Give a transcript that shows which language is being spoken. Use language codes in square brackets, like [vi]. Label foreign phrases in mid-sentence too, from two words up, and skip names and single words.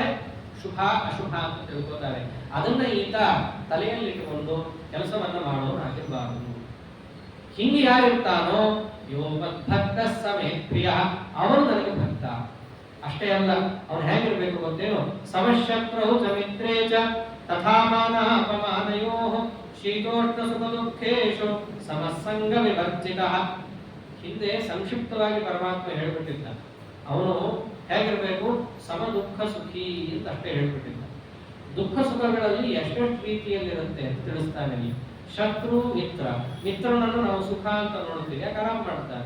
[kn] ಶುಭ ಅಶುಭ ಅಂತ ತಿಳ್ಕೋತಾರೆ. ಅದನ್ನ ಈತ ತಲೆಯಲ್ಲಿಟ್ಟುಕೊಂಡು ಕೆಲಸವನ್ನ ಮಾಡೋನಾಗಿರ್ಬಾರದು. ಹಿಂಗೆ ಯಾರಿರ್ತಾನೋ [sa] ಯೋ ಮದ್ಭಕ್ತ ಸಮೇ ಪ್ರಿಯ, [kn] ಅವನು ನನಗೆ ಭಕ್ತ. ಅಷ್ಟೇ ಅಲ್ಲ, ಅವನು ಹೇಗಿರ್ಬೇಕು ಗೊತ್ತೇನು? [sa] ಸಮಶತ್ರು ಚ ಮಿತ್ರೇ ಚ ತಥಾ ಮಾನ ಅಪಮಾನಯೋ ಶೀತೋಷ್ಣ ಸುಖ ದುಃಖೇಶು ಸಮಸಂಗ ವಿವರ್ಜಿತಃ. [kn] ಹಿಂದೆ ಸಂಕ್ಷಿಪ್ತವಾಗಿ ಪರಮಾತ್ಮ ಹೇಳ್ಬಿಟ್ಟಿದ್ದ. ಅವನು ಹೇಗಿರ್ಬೇಕು? [sa] ಸಮ ದುಃಖ ಸುಖಿ [kn] ಅಂತ ಅಷ್ಟೇ ಹೇಳ್ಬಿಟ್ಟಿದ್ದ. ದುಃಖ ಸುಖಗಳಲ್ಲಿ ಎಷ್ಟೆಷ್ಟು ರೀತಿಯಲ್ಲಿರುತ್ತೆ ಅಂತ ತಿಳಿಸ್ತಾನೆ ಇಲ್ಲಿ. ಶತ್ರು ಮಿತ್ರ, ಮಿತ್ರನನ್ನು ನಾವು ಸುಖ ಅಂತ ನೋಡ್ತೀವಿ, ಯಾಕೆ ಆರಾಮ್ ಮಾಡ್ತಾನೆ.